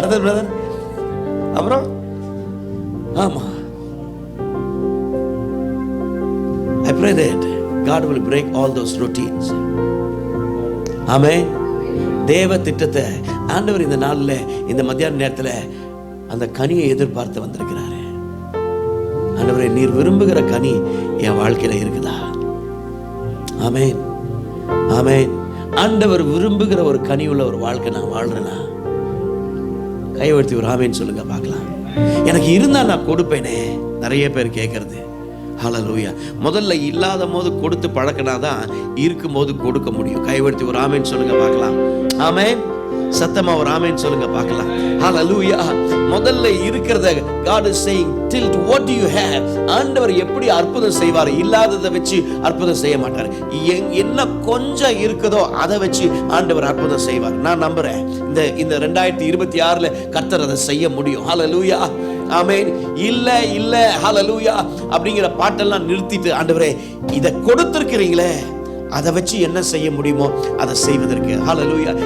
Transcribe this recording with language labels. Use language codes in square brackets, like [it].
[ta] அடுத்த பிரதர் அப்புறம் ஆமா, [en] I pray that God will break all those routines. [ta] ஆமென். தேவ திட்டத்தை ஆண்டவர் இந்த நாளில், இந்த மத்தியான நேரத்தில் அந்த கனியை எதிர்பார்த்து வந்திருக்கிறாரு. ஆண்டவரே, நீர் விரும்புகிற கனி என் வாழ்க்கையில இருக்குதா? ஆமென், ஆமென். ஆண்டவர் விரும்புகிற ஒரு கனி உள்ள ஒரு வாழ்க்கை நான் வாழ்றேனா? கைவர்த்தி ஒரு ஆமென் சொல்லுங்க பார்க்கலாம். எனக்கு இருந்தா நான் கொடுப்பேனே. நிறைய பேர் கேட்கறது. ஹல்லேலூயா. முதல்ல இல்லாத போது கொடுத்து பழக்கினாதான் இருக்கும்போது கொடுக்க முடியும். கைவர்த்தி ஒரு ஆமென் சொல்லுங்க பார்க்கலாம். ஆமென். சத்தமா ஒரு ஆமென் சொல்லுங்க பார்க்கலாம். ஹல்லேலூயா. முதல்ல இருக்கிறத [en] God is saying, tilt what do you have. [ta] ஆண்டவர் எப்படி அற்புதம் செய்வார்? இல்லாததை வச்சு அற்புதம் செய்ய மாட்டார். என்ன கொஞ்சம் இருக்குதோ அதை வச்சு ஆண்டவர் அற்புதம் செய்வார். நான் நம்புறேன் இந்த 2026 கர்த்தர் அதை செய்ய முடியும். ஹல்லேலூயா. ஆமென். இல்ல இல்ல ஹல்லேலூயா அப்படிங்கிற பாட்டெல்லாம் நிறுத்திட்டு, ஆண்டவரே இதை கொடுத்திருக்கிறீங்களே, அதை வச்சு என்ன செய்ய முடியுமோ அதை செய்வதற்கு. ஹல்லேலூயா.